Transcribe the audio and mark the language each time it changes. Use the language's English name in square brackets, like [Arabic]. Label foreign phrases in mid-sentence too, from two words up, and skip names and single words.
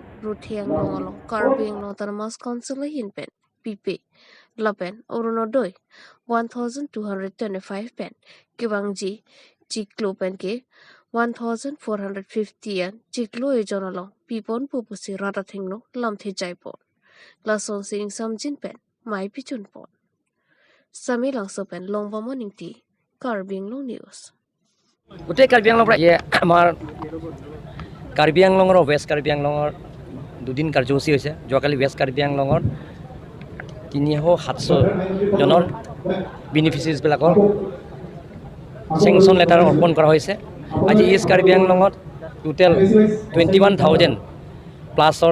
[Karbi] Ruthiang Long Karbi Anglong Tanamas Council Hin Pen PP Lapen Urunodoi 1,225 pen Kibangji Chiklo pen ke 1450 an chiklo e jonalong pipon pupusi rata thingno lam the jaipon lasong sing samjin pen mai pichun pon sami langso pen longwa morning ti Karbi Anglong news [Assamese] গোটেই কাৰ্বি আংলং পৰা আমাৰ কাৰ্বি আংলঙৰ ৱেষ্ট কাৰ্বি আংলঙৰ দুদিন কাৰ্যসূচী হৈছে যোৱাকালি ৱেষ্ট কাৰ্বি আংলঙৰ 300-700 জনৰ বেনিফিচিয়াৰীবিলাকৰ [English] sanction letter [Assamese] অৰ্পণ কৰা হৈছে আজি ইষ্ট কাৰ্বি আংলঙত টোটেল 21,000 প্লাছৰ